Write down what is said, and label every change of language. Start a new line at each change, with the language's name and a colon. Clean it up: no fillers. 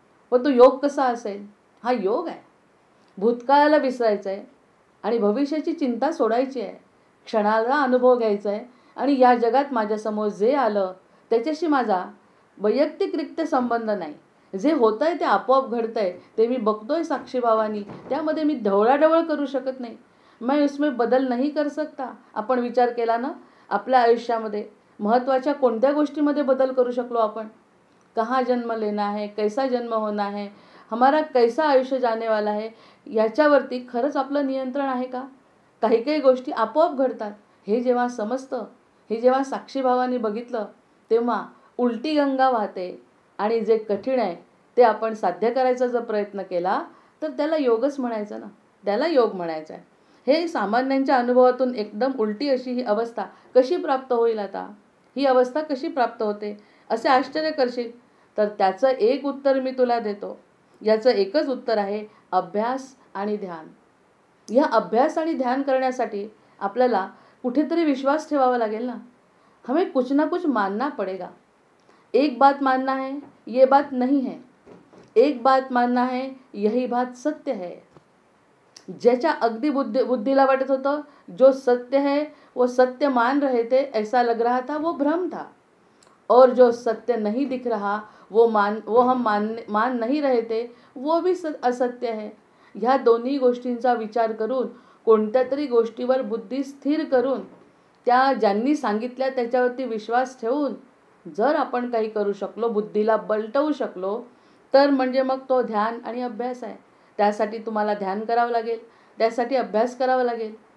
Marathi: पण तो योग कसा असेल? हा योग आहे. भूतकाळाला विसरायचं आहे आणि भविष्याची चिंता सोडायची आहे. क्षणाला अनुभव घ्यायचा आहे आणि या जगात माझ्यासमोर जे आलं त्याच्याशी माझा वैयक्तिकरित्या संबंध नाही. जे होतं आहे ते आपोआप घडतं आहे, ते मी बघतोय साक्षीभावानी. त्यामध्ये मी ढवळाढवळ करू शकत नाही.
Hindi: मैं उसमें बदल नहीं कर सकता.
Marathi: आपण विचार केला ना, आपल्या आयुष्यामध्ये महत्त्वाच्या कोणत्या गोष्टीमध्ये बदल करू शकलो आपण?
Hindi: कहाँ जन्म लेना है, कैसा जन्म होना है, हमारा कैसा आयुष्य जाने वाला है,
Marathi: याच्यावरती खरंच आपलं नियंत्रण आहे का? काही काही गोष्टी आपोआप घडतात. हे जेव्हा समजतं, हे जेव्हा साक्षीभावाने बघितलं, तेव्हा उलटी गंगा वाहते आणि जे कठीण आहे ते आपण साध्य करायचा जर प्रयत्न केला तर त्याला योगच म्हणायचं ना, त्याला योग म्हणायचं आहे. हे सामान्यांच्या अनुभवातून एकदम उलटी अशी ही अवस्था कशी प्राप्त होईल? आता ही अवस्था कशी प्राप्त होते असे आश्चर्य करशील तर त्याचं एक उत्तर मी तुला देतो. याचं एकच उत्तर आहे, अभ्यास आणि ध्यान. या अभ्यास आणि ध्यान करण्यासाठी आपल्याला कुठेतरी विश्वास ठेवावा लागेल ना.
Hindi: हमें कुछ ना कुछ मानना पड़ेगा. एक बात मानना है, ये बात नहीं है. एक बात मानना है, यही बात सत्य है.
Marathi: ज्याच्या अगदी बुद्धीला वाटत होतं
Hindi: जो सत्य है वो सत्य मान रहे थे, ऐसा लग रहा था वो भ्रम था. और जो सत्य नहीं दिख रहा वो हम मान नहीं रहे थे, वो भी असत्य है.
Marathi: ह्या दोन्ही गोष्टींचा विचार करून कोणत्या तरी गोष्टीवर बुद्धी स्थिर करून त्या ज्यांनी सांगितल्या त्याच्यावरती विश्वास ठेवून जर आपण काही करू शकलो, बुद्धीला बलटवू शकलो, तर म्हणजे मग तो ध्यान आणि अभ्यास आहे. त्यासाठी तुम्हाला ध्यान करावं लागेल, त्यासाठी अभ्यास करावा लागेल.